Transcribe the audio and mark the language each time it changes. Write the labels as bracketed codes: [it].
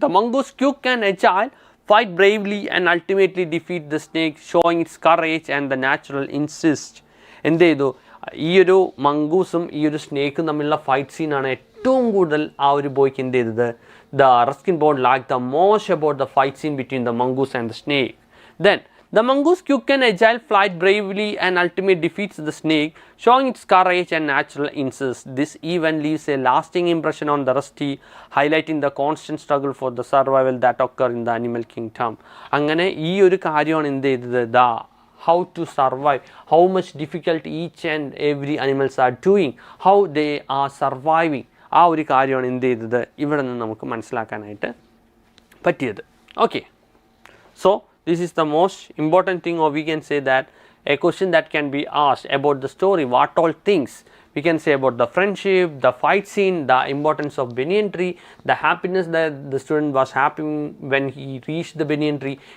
[en] The mongoose, quick and agile, fight bravely and ultimately defeat the snake, showing its courage and the natural instinct. [ml] എന്ത് ചെയ്തു? ഈ ഒരു മംഗൂസും ഈ ഒരു സ്നേക്കും തമ്മിലുള്ള ഫൈറ്റ് സീനാണ് ഏറ്റവും കൂടുതൽ ആ ഒരു ബോയ്ക്ക് എന്ത് ചെയ്തത്? [en] The Ruskin Bond liked the most about the fight scene between the mongoose and the snake. Then the mongoose, quick and agile, flight bravely and ultimately defeats the snake, showing its courage and natural instinct. This event leaves a lasting impression on the Rusty, highlighting the constant struggle for the survival that occur in the animal kingdom. [ml] അങ്ങനെ ഈ ഒരു കാര്യമാണ് എന്ത് ചെയ്തത്? [en] How to survive, how much difficult each and every animals are doing, how they are surviving. [ml] ആ ഒരു കാര്യമാണ് എന്ത് ചെയ്തത്? ഇവിടെ നിന്ന് നമുക്ക് മനസ്സിലാക്കാനായിട്ട് പറ്റിയത്. [en] Okay, so this is the most important thing, or we can say that a question that can be asked about the story. What all things we can say about the friendship, the fight scene, the importance of banyan tree, the happiness that the student was happy when he reached the banyan tree.